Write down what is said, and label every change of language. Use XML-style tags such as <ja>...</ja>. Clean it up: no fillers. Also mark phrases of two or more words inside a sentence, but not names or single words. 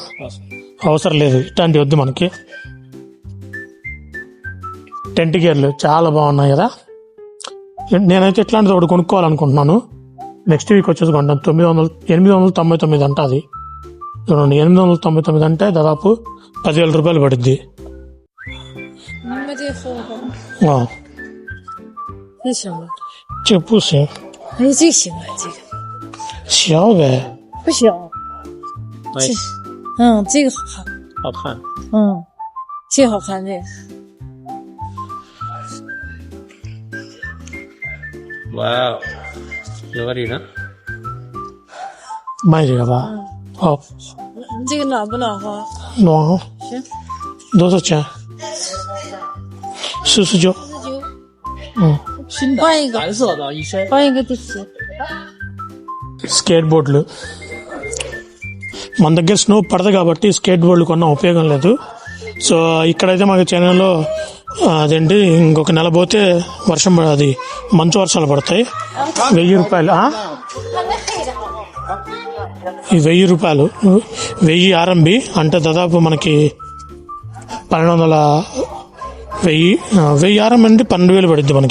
<te>అవసరం లేదు, ఇట్లాంటి వద్దు మనకి.</te> <en>tent gears</en> <te>చాలా బాగున్నాయి కదా. నేనైతే ఇట్లాంటిది ఒకటి కొనుక్కోవాలనుకుంటున్నాను.</te> <en>next week</en> <te>వచ్చేసి కొంటాను. 899 అంట అది. చూడండి, 899 అంటే దాదాపు 10,000 రూపాయలు పడుద్ది.</te> <zh>你们这个服务好，这行吗？这不行，哎，这个行啊，这个小呗。不小。 Nice，这个好看。好看。这个好看，这个。哇哦，有个呢？卖这个吧。好，你这个暖不暖和？暖和。行。多少钱？49。换一个，蓝色的一身，换一个就行。</zh> <en>skate boards</en> <te>మన దగ్గర స్నో పడదు కాబట్టి</te> <en>skate boards</en> <te>కొన్న ఉపయోగం లేదు. సో ఇక్కడైతే మాకు చెన్నైలో అదేంటి ఇంకొక నెల పోతే వర్షం అది మంచు వర్షాలు పడతాయి. 1,000 రూపాయలు. ఈ 1,000 రూపాయలు 1000 RMB అంటే దాదాపు మనకి 1000 RMB అంటే 12,000 పడుద్ది మనకి.</te>